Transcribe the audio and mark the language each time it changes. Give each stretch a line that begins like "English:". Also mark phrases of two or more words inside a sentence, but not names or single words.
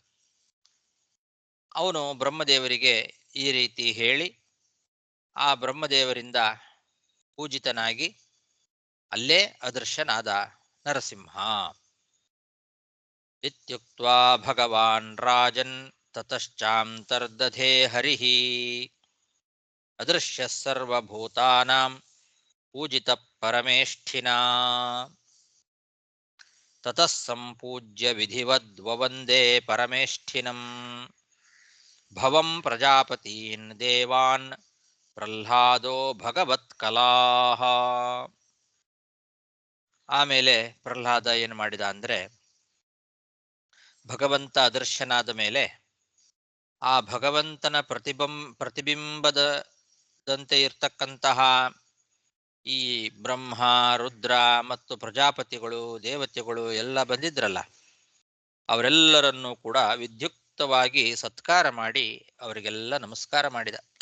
Kannada: ಅವನು ಬ್ರಹ್ಮದೇವರಿಗೆ ಈ ರೀತಿ ಹೇಳಿ ಆ ಬ್ರಹ್ಮದೇವರಿಂದ ಪೂಜಿತನಾಗಿ ಅಲ್ಲೇ ಅದೃಶ್ಯನಾದ ನರಸಿಂಹ.
Sanskrit: ಇತ್ಯುಕ್ತ್ವಾ ಭಗವಾನ್ ರಾಜನ್ ತತಶ್ಚಾಂತರ್ದಧೇ ಹರಿಃ ಅದೃಶ್ಯಃ ಸರ್ವಭೂತಾನಾಂ ಪೂಜಿತಃ ಪರಮೇಷ್ಠಿನಾ. ತತಃ ಸಂಪೂಜ್ಯ ವಿಧಿವದ್ವವಂದೇ ಪರಮೇಷ್ಠಿನಂ ಭವಂ ಪ್ರಜಾಪತೀನ್ ದೇವಾನ್ ಪ್ರಹ್ಲಾದೋ ಭಗವತ್ಕಲಾಃ.
Kannada: ಆಮೇಲೆ ಪ್ರಹ್ಲಾದ ಏನು ಮಾಡಿದ ಅಂದರೆ, ಭಗವಂತ ಅದೃಶ್ಯನಾದ ಮೇಲೆ ಆ ಭಗವಂತನ ಪ್ರತಿಬಿಂಬದಂತೆ ಇರ್ತಕ್ಕಂತಹ ಈ ಬ್ರಹ್ಮ, ರುದ್ರ ಮತ್ತು ಪ್ರಜಾಪತಿಗಳು, ದೇವತೆಗಳು ಎಲ್ಲ ಬಂದಿದ್ರಲ್ಲ, ಅವರೆಲ್ಲರನ್ನೂ ಕೂಡ ವಿದ್ಯುಕ್ತವಾಗಿ ಸತ್ಕಾರ ಮಾಡಿ ಅವರಿಗೆಲ್ಲ ನಮಸ್ಕಾರ ಮಾಡಿದ.